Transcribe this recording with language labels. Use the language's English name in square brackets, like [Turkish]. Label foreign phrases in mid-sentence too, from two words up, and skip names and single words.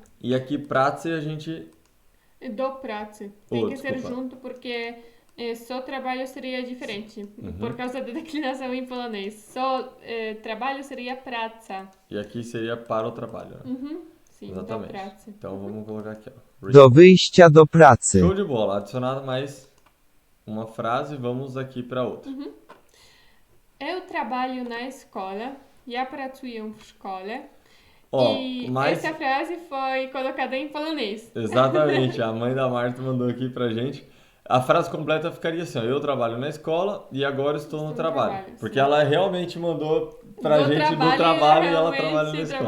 [Portuguese] E aqui, praxe, a gente... [Polish] Do pracy. [Portuguese] Tem que ser junto, porque só trabalho seria diferente, por causa da declinação em polonês. Só trabalho seria praca. E aqui seria para o trabalho, né? Sim, exatamente. [Polish] do pracy. [Portuguese] Então, vamos colocar aqui, ó. [Polish] Do wyjścia do pracy. [Portuguese] Show de bola. Adicionar mais uma frase, vamos aqui para outra. Eu trabalho na escola, [Polish] ja pracuję w szkole. [Portuguese] Ó, mas essa frase foi colocada em polonês. Exatamente, a mãe da Marta mandou aqui pra gente. A frase completa ficaria assim, ó, eu trabalho na escola e agora estou no trabalho. Porque sim. ela realmente mandou pra gente do trabalho e ela trabalha na escola.